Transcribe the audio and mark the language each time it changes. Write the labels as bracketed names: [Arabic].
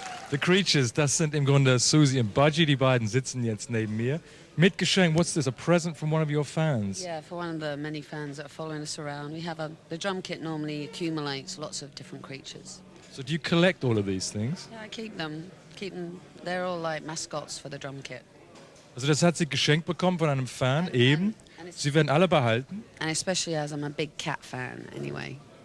[German] The Creatures, das sind im Grunde Siouxsie und Budgie, die beiden sitzen jetzt neben mir. Mit Geschenk, [English] what's this, a present from one of your fans? Yeah, for one of the many fans that are following us around. We have the drum kit normally accumulates lots of different creatures. So do you collect all of these things? Yeah, I keep them. They're all like mascots for the drum kit. [German] Also das hat sie geschenkt bekommen von einem Fan, eben. Sie werden alle behalten. [English] And especially as I'm a big cat fan anyway.